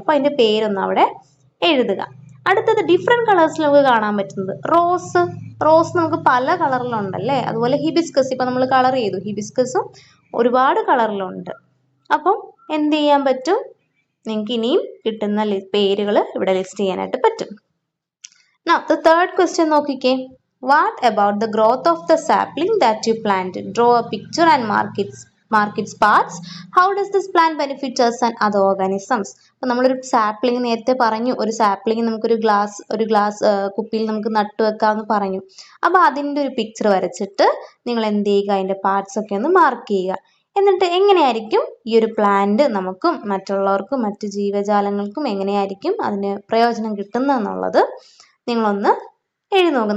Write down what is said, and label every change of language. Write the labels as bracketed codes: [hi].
[ml] അപ്പോൾ അതിന്റെ പേരൊന്ന് അവിടെ എഴുതുക. അടുത്തത് ഡിഫറെന്റ് കളേഴ്സിൽ നമുക്ക് കാണാൻ പറ്റുന്നത് റോസ്. റോസ് നമുക്ക് പല കളറിലുണ്ടല്ലേ. അതുപോലെ ഹിബിസ്കസ്, ഇപ്പൊ നമ്മൾ കളർ ചെയ്തു, ഹിബിസ്കസും ഒരുപാട് കളറിലുണ്ട്. അപ്പം എന്ത് ചെയ്യാൻ പറ്റും? നിങ്ങൾക്ക് ഇനിയും കിട്ടുന്ന പേരുകൾ ഇവിടെ ലിസ്റ്റ് ചെയ്യാനായിട്ട് പറ്റും. [en] Now the third question നോക്കിക്കേ. What about the growth of the sapling that you planted? Draw a picture and mark its parts. How does this plant benefit us and other organisms? [ml] അപ്പോൾ നമ്മളൊരു sapling നേരത്തെ പറഞ്ഞു, ഒരു sapling നമുക്കൊരു glass കുപ്പിയിൽ നമുക്ക് നട്ടു വെക്കാമെന്ന് പറഞ്ഞു. അപ്പോൾ അതിൻ്റെ ഒരു പിക്ചർ വരച്ചിട്ട് നിങ്ങൾ എന്ത് ചെയ്യുക? അതിൻ്റെ പാർട്സ് ഒക്കെ ഒന്ന് മാർക്ക് ചെയ്യുക. എന്നിട്ട് എങ്ങനെയായിരിക്കും ഈ ഒരു പ്ലാന്റ് നമുക്കും മറ്റുള്ളവർക്കും മറ്റു ജീവജാലങ്ങൾക്കും എങ്ങനെയായിരിക്കും അതിന് പ്രയോജനം കിട്ടുന്നതെന്നുള്ളത് നിങ്ങളൊന്ന് എഴുതി നോക്കുക.